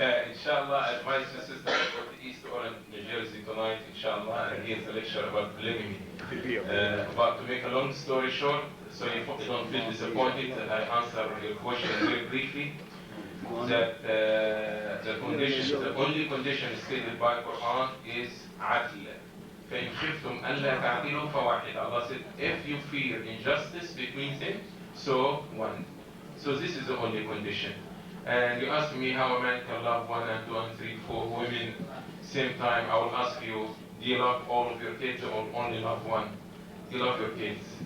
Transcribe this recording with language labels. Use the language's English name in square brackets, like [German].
[English] Inshallah, I advise the sister to go to East Orange, New Jersey tonight, inshallah, and here's a lecture about polygamy. But to make a long story short, so you don't feel disappointed that I answer your question very briefly, that the only condition stated by Quran is Adly. [Arabic] فإن خفتم ألا تعدلوا فواحد. [English] Allah said, if you fear injustice between them, so one. So this is the only condition. And you ask me how a man can love 1 and 2 and 3, 4 women same time. I will ask you, do you love all of your kids or only love one? You love your kids.